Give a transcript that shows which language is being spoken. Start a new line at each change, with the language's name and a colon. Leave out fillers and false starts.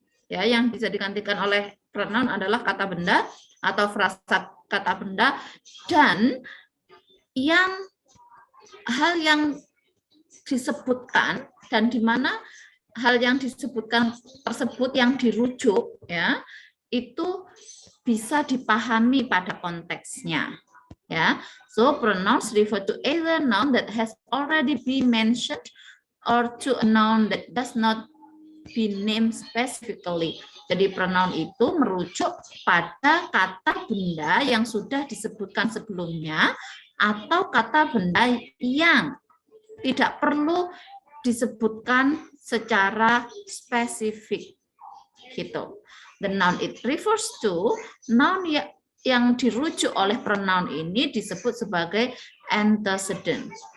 Indonesian: Ya, yang bisa digantikan oleh pronoun adalah kata benda atau frasa kata benda, dan hal yang disebutkan dan di mana hal yang disebutkan tersebut yang dirujuk, ya, itu bisa dipahami pada konteksnya.
English: Ya, so pronouns refer to either noun that has already been mentioned or to a noun that does not be named specifically.
Indonesian: Jadi pronoun itu merujuk pada kata benda yang sudah disebutkan sebelumnya atau kata benda yang tidak perlu disebutkan secara spesifik. Gitu.
English: The noun it refers to,
Indonesian: noun yang dirujuk oleh pronoun ini disebut sebagai antecedent.